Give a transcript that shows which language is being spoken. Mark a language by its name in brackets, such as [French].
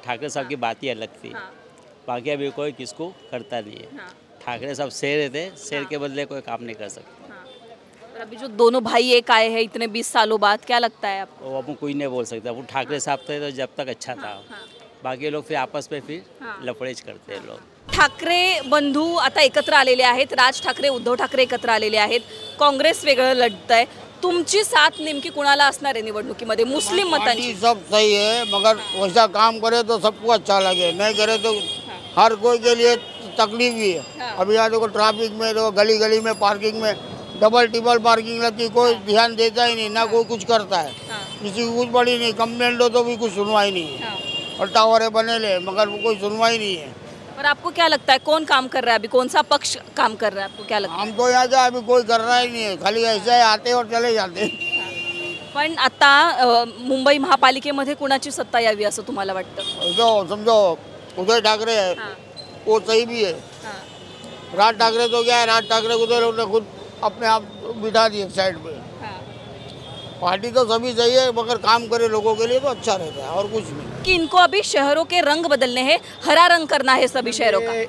[Hindi] ठाकरे साहब की बात ही अलग थी, बाकी अभी कोई किसको करता नहीं है। ठाकरे साहब शेर थे, शेर के बदले कोई काम नहीं कर सकता। और अभी जो दोनों भाई एक आए हैं इतने 20 सालों बाद, क्या लगता है आपको? वो अपन कोई नहीं बोल सकता। वो ठाकरे साहब थे तो जब तक अच्छा था, बाकी लोग फिर आपस में फिर लफड़ेज करते हैं लोग। [Marathi] ठाकरे बंधू आता एकत्र आलेले आहेत, राज ठाकरे उद्धव ठाकरे एकत्र आलेले आहेत, काँग्रेस वेगळं लढत आहे। तुमची साथ नेमकी कुणाला असणार आहे निवडणुकीमध्ये मुस्लिम मतांची? [Hindi] सब सही है, मगर वैसा काम करे तो सबको अच्छा लगे, नहीं करे तो हर कोई के लिए तकलीफ भी है। अभी यहाँ देखो ट्रैफिक में, तो गली गली में पार्किंग में डबल टिबल पार्किंग लगती, कोई ध्यान देता ही नहीं, ना कोई कुछ करता है। किसी को कुछ बड़ी नहीं, कंप्लेंट दो तो भी कुछ सुनवाई नहीं है। और टावर बने ले, मगर कोई सुनवाई नहीं है। और आपको क्या लगता है कौन काम कर रहा है अभी, कौन सा पक्ष काम कर रहा है, आपको क्या लगता है? हम तो यहाँ जा अभी कोई कर रहा ही नहीं है, खाली ऐसे आते और चले जाते। [Marathi] पण आता मुंबई महापालिकेमध्ये कुणाची सत्ता यावी असं तुम्हाला वाटतं? [Hindi] जो समझो उदय ठाकरे है, वो सही भी है। राज ठाकरे तो क्या है, राज ठाकरे को तो लोग ने खुद अपने आप बिठा दिए साइड पे। पार्टी तो सभी सही है, मगर काम करे लोगों के लिए तो अच्छा रहता है, और कुछ नहीं। कि इनको अभी शहरों के रंग बदलने हैं, हरा रंग करना है सभी शहरों का।